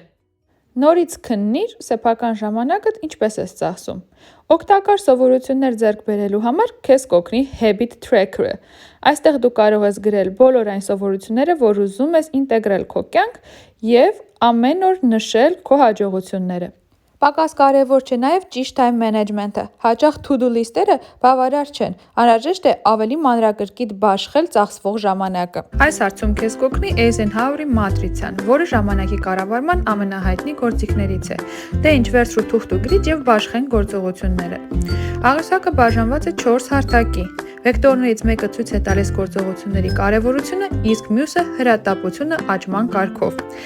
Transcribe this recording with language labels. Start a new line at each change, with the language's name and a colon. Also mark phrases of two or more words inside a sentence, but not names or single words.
Armenian: Նորից քննիր սեփական ժամանակդ ինչպես ես ծախսում։ Օգտակար սովորություններ ձեռք բերելու համար քեզ կօգնի Habit Tracker-ը։ Այստեղ դու կարող ես գրել բոլոր այն սովորությունները, որ ուզում ես ինտեգրել քո կյանք եւ ամեն օր նշել քո հաջողությունները։ Պակաս կարևոր չէ նաև ճիշտ
English: time management-
Armenian: ը։ Հաճախ
English: to-do list-
Armenian: երը բավարար չեն։ Անհրաժեշտ է ավելի մանրակրկիտ բաշխել ծախսվող ժամանակը։ Այս հարցում քեզ կօգնի Eisenhower-ի մատրիցան, որը ժամանակի կառավարման ամենահայտնի գործիքներից է։ Դե ինչ վերցրու թուղթ ու գրիչ եւ բաշխենք գործողությունները։ Աղյուսակը բաժանված է 4 հարթակի։ Վեկտորներից մեկը ցույց է տալիս գործողությունների կարևորությունը, իսկ մյուսը հրատապությունը աճման կարգով։